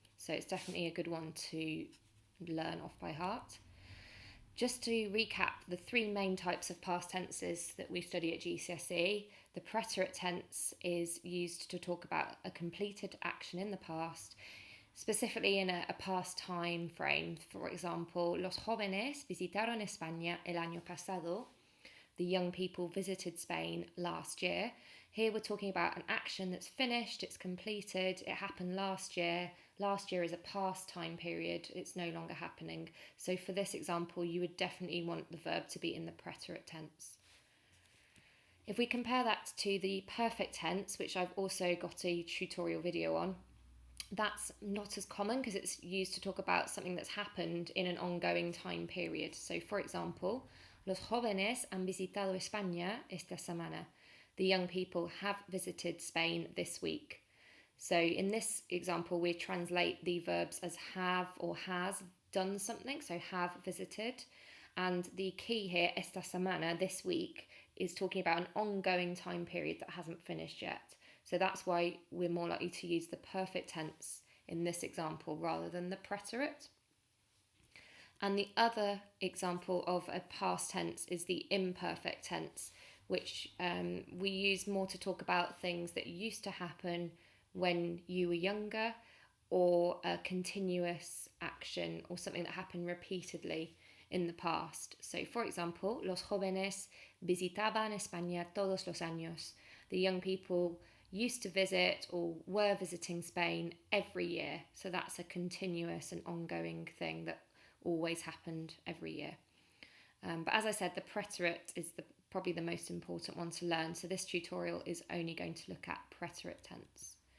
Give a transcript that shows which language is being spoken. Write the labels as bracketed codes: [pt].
[en] So it's definitely a good one to learn off by heart. Just to recap the three main types of past tenses that we study at GCSE, the preterite tense is used to talk about a completed action in the past, specifically in a past time frame. For example, [es] los jóvenes visitaron España el año pasado. [en] The young people visited Spain last year. Here we're talking about an action that's finished, it's completed, it happened last year. Last year is a past time period, it's no longer happening. So for this example, you would definitely want the verb to be in the preterite tense. If we compare that to the perfect tense, which I've also got a tutorial video on, that's not as common because it's used to talk about something that's happened in an ongoing time period. So for example, [es] los jóvenes han visitado España esta semana. [en] The young people have visited Spain this week. So in this example, we translate the verbs as have or has done something, so have visited. And the key here, [es] esta semana, [en] this week, is talking about an ongoing time period that hasn't finished yet. So that's why we're more likely to use the perfect tense in this example rather than the preterite. And the other example of a past tense is the imperfect tense, which we use more to talk about things that used to happen when you were younger, or a continuous action or something that happened repeatedly in the past. So for example, [es] los jóvenes visitaban España todos los años. [en] The young people used to visit or were visiting Spain every year. So that's a continuous and ongoing thing that always happened every year. But as I said, the preterite is probably the most important one to learn. So this tutorial is only going to look at preterite tense.